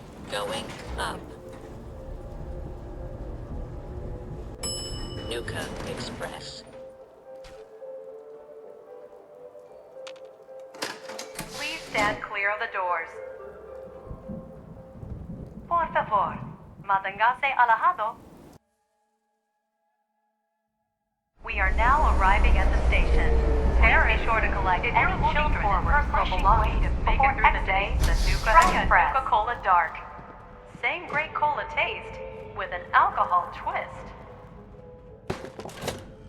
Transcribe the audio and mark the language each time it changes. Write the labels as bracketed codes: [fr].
[en] Going up. Nuka Express. Please stand clear of the doors. [es] Por favor, manténgase alejado. [en] We are now arriving at the station. Parents be sure to collect any children and personal belongings before exiting the Nuka Express. Nuka-Cola Dark. Same great cola taste with an alcohol twist.